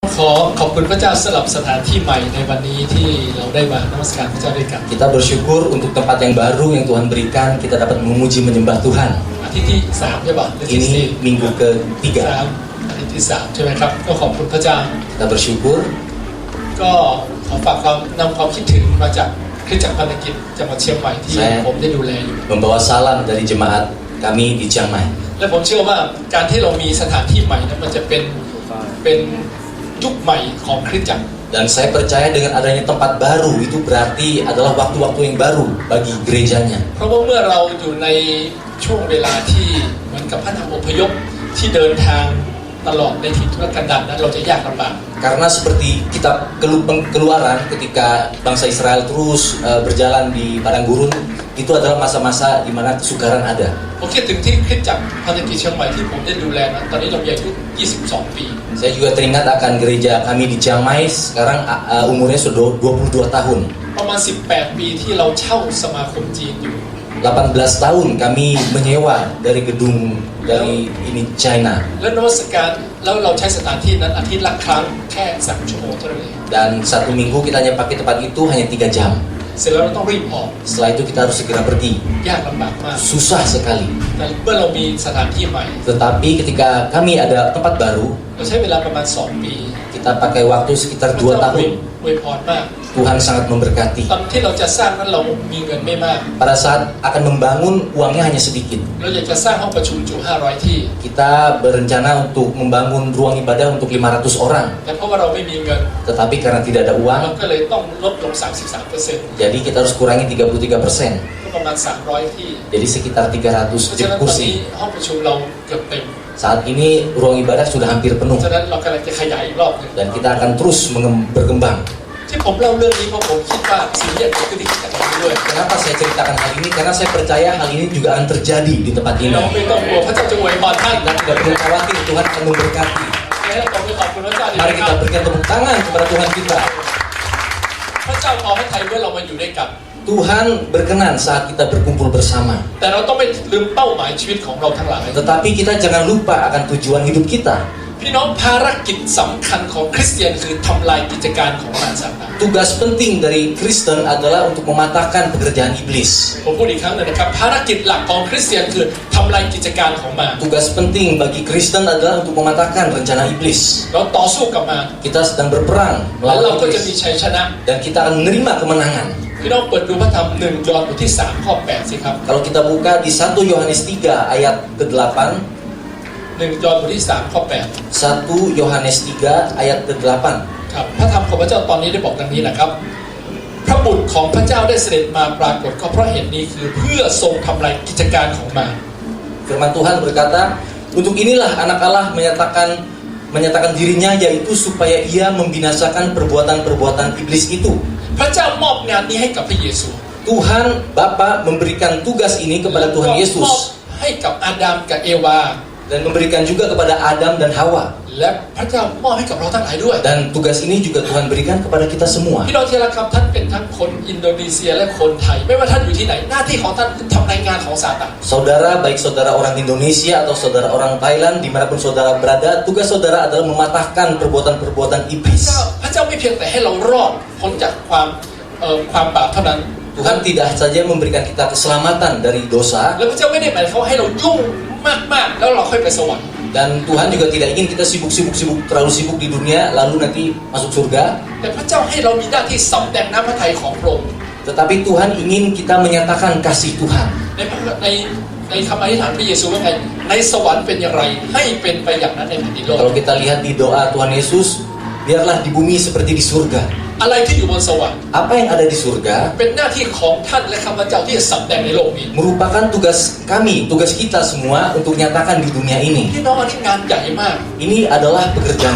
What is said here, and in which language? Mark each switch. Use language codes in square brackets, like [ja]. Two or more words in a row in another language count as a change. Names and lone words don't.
[th] ขอขอบคุณพระเจ้าสำหรับสถานที่ใหม่ในวันนี้ที่เราได้มานมัสการพระเจ้าด้วยกัน [id] Kita bersyukur untuk tempat yang baru yang Tuhan berikan. Kita dapat memuji menyembah Tuhan. [th] อาทิตย์ที่3ใช่ป่ะ [id] Ini minggu ketiga. [th] อาทิตย์ที่3ใช่ไหมครับก็ขอบคุณพระเจ้า [id] Kita bersyukur. [th] ก็ขอฝากนำความคิดถึงมาจากคริสตจักรพันธกิจจังหวัดเชียงใหม่ที่ผมได้ดูแลอยู่ [id] Membawa salam dari jemaat kami di Chiang Mai. [th] และผมเชื่อว่าการที่เรามีสถานที่ใหม่นั้นมันจะเป็นยุคใหม่ของคริสตจักร [id] Dan saya percaya dengan adanya tempat baru itu berarti adalah waktu-waktu yang baru bagi gerejanya. [th] เพราะว่าเมื่อเราอยู่ในช่วงเวลาที่เหมือนกับพระนางอพยพที่เดินทางตลอดในถิ่นทุรกันดารนั้นเราจะยากลำบาก [id] Karena seperti kitab keluaran ketika bangsa Israel terus berjalan di padang gurun, itu adalah masa-masa di mana kesukaran ada. [th] ผมคิดถึงที่คริสตจักรพันธกิจเชียงใหม่ที่ผมได้ดูแลนั้นตอนนี้เรามีอายุ22 ปี [id] Saya juga teringat akan gereja kami di Chiang Mai, sekarang umurnya sudah 22 tahun. [th] ประมาณ18 ปีที่เราเช่าสมาคมจีนอยู่ [id] 18 tahun kami menyewa dari gedung dari ini China. [th] แล้วนมัสการแล้วเราใช้สถานที่นั้นอาทิตย์ละครั้งแค่3 ชั่วโมงเท่านั้นเอง [id] Dan satu minggu kita hanya pakai tempat itu hanya 3 jam. [th] เสร็จแล้วเราต้องรีบออก [id] Setelah itu kita harus segera pergi. [th] ยากลำบากมาก [id] Susah sekali. [th] แต่เมื่อเรามีสถานที่ใหม่ [id] Tetapi ketika kami ada tempat baru, [th] เราใช้เวลาประมาณ2 ปี [id] kita pakai waktu sekitar [th] พระเจ้า [id] 2 tahun. [th] อวยพรมาก [id] Tuhan sangat memberkati. [th] ตอนที่เราจะสร้างนั้นเรามีเงินไม่มาก [id] Pada saat akan membangun, uangnya hanya sedikit. [th] เราอยากจะสร้างห้องประชุมจุ500 ที่ [id] Kita berencana untuk membangun ruang ibadah untuk 500 orang. [th] แต่เพราะว่าเราไม่มีเงิน [id] Tetapi karena tidak ada [th] เรา [id] uang, [th] ก็เลยต้องลดลง 33% [id] jadi kita harus kurangi 33%. [th] ก็ประมาณ300 ที่ [id] Jadi sekitar [th] เพราะฉะนั้น [id] 300 [th] ตอนนี้ [id] kursi. [th] ห้องประชุมเราเกือบเต็ม [id] Saat ini ruang ibadah sudah hampir [th] เพ [id] penuh. [th] ราะฉะนั้นเรากำลังจะขยายอีกรอบหนึง [id] Dan kita akan terus berkembang. [th] ที่ผมเล่าเรื่องนี้เพราะผมคิดว่าสิ่งที่จะเกิดขึ้นที่คริสตจักรนี้ด้วย [id] Kenapa saya ceritakan hal ini? Karena saya percaya hal ini juga akan terjadi di tempat [th] พี่ [id] ini. [th] น้องไม่ต้องกลัวพระเจ้าจะอวยพรท่าน [id] Kita tidak perlu khawatir, Tuhan akan memberkati. [th] และผมไปขอบคุณพระเจ้าดี [id] Mari [th] นะค [id] kita [th] รับ [id] berikan tepuk tangan kepada Tuhan kita. [th] พระเจ้าพอพระทัยเมื่อเรามาอยู่ด้วยกัน [id] Tuhan berkenan saat kita berkumpul bersama. [th] แต่เราต้องไม่ลืมเป้าหมายชีวิตของเราทั้งหลาย [id] Tetapi kita jangan lupa akan tujuan hidup kita. [th] พี่น้องภารกิจสำคัญของคริสเตียนคือทำลายกิจการของมารซาตาน [id] Tugas penting dari Kristen adalah untuk mematahkan pekerjaan iblis. [th] ผมพูดอีกครั้งหนึงนะครับภารกิจหลักของคริสเตียนคือทำลายกิจการของมาร [id] Tugas penting bagi Kristen adalah untuk mematahkan rencana iblis. [th] เราต่อสู้กับมาร [id] Kita sedang berperang [th] แล้วเรา [id] melawan [th] ก็จะมี [id] iblis [th] ชัยชนะ [id] dan kita akan menerima kemenangan. [th] พี่น้องเปิดดูพระธรรม1 ยอห์นบทที่3 ข้อ 8 สิครับ [id] Kalau kita buka di 1 Yohanes 3 ayat ke-8, [th] 1 ยอห์นบทที่3 ข้อ 8 [id] 1 Yohanes 3 ayat ke-8. [th] ครับพระธรรมของพระเจ้าตอนนี้ได้บอกดังนี้นะครับพระบุตรของพระเจ้าได้เสด็จมาปรากฏก็เพราะเหตุนี้คือเพื่อทรงทำลายกิจการของมาร [id] Firman Tuhan berkata, untuk inilah anak Allah menyatakan dirinya, yaitu supaya ia membinasakan perbuatan-perbuatan iblis itu. [th] พระเจ้ามอบงานนี้ให้กับพระเยซู [id] Tuhan Bapa memberikan tugas ini kepada Tuhan [th] มอบ [id] Yesus [th] ให้กับอาดัมกับเอวา [id] dan memberikan juga kepada Adam dan Hawa. [th] และพระเจ้ามอบให้กับเราทั้งหลายด้วย [id] Dan tugas ini juga Tuhan berikan kepada kita semua. [th] พี่น้องที่รักครับท่านเป็นทั้งคนอินโดนีเซียและคนไทย ไม่ว่าท่านอยู่ที่ไหนหน้าที่ของท่านคือทำรายงานของซาตาน [id] Saudara, baik saudara orang Indonesia atau saudara orang Thailand, dimanapun saudara berada, tugas saudara adalah mematahkan perbuatan-perbuatan [th] พระ [id] iblis. [th] เจ้าไม่เพียงแต่ให้เรารอดพ้นจากความบาปเท่านั้น [id] Tuhan tidak saja memberikan kita keselamatan dari dosa, [th] แล้วพระเจ้าไม่ได้หมายความให้เรายุ่งมากๆแล้วเราค่อยไปสวรรค์ [id] dan Tuhan juga tidak ingin kita terlalu sibuk di dunia lalu nanti masuk surga. [th] แต่พระเจ้าให้เรามีหน้าที่สำแดงน้ำพระทัยของพระองค์ [id] Tetapi Tuhan ingin kita menyatakan kasih Tuhan. [th] ในคำอธิษฐานพระเยซูว่าไงในสวรรค์เป็นอย่างไรให้เป็นไปอย่างนั้นในแผ่นดินโลก [id] Kalau kita lihat di doa Tuhan Yesus, biarlah di bumi seperti di surga. [th] อะไรที่อยู่บนสวรรค์ [id] Apa yang ada di surga [th] เป็นหน้าที่ของท่านและข้าพเจ้าที่จะสำแดงในโลกนี้ [id] merupakan tugas kami, tugas kita semua untuk nyatakan di dunia ini. [th] พี่น้องอันนี้งานใหญ่มาก [id] Ini adalah pekerjaan